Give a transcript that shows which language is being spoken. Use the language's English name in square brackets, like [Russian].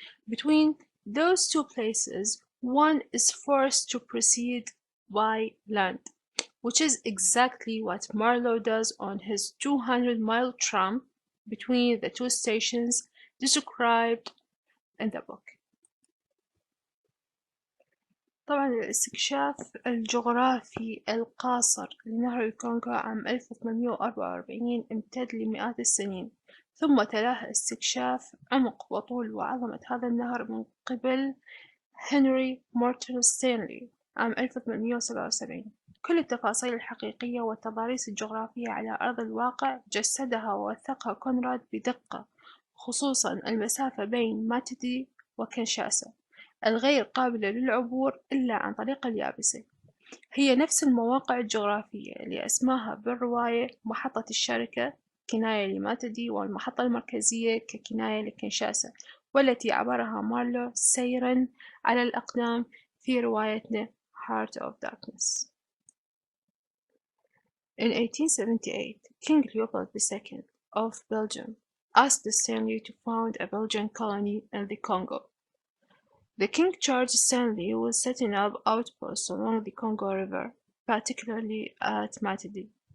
[English] Between those two places, one is forced to proceed by land, which is exactly what Marlowe does on his 200-mile tramp between the two stations described in the book. [Arabic] طبعا الاستكشاف الجغرافي القاصر لنهر الكونغو عام 1844 امتد لمئات السنين، ثم تلاه استكشاف عمق وطول وعظمة هذا النهر من قبل هنري مورتون ستانلي عام 1877. كل التفاصيل الحقيقية والتضاريس الجغرافية على أرض الواقع جسدها ووثقها كونراد بدقة، خصوصا المسافة بين ماتدي وكنشاسا الغير قابلة للعبور إلا عن طريق اليابسة. هي نفس المواقع الجغرافية اللي أسماها بالرواية محطة الشركة كناية لماتدي، والمحطة المركزية ككناية لكنشاسا، والتي عبرها مارلو سيراً على الأقدام في روايتنا Heart of Darkness. [English] In 1878, King Leopold II of Belgium asked Stanley to found a Belgian colony in the Congo. The king charged Stanley with setting up outposts along the Congo River, particularly at Matadi.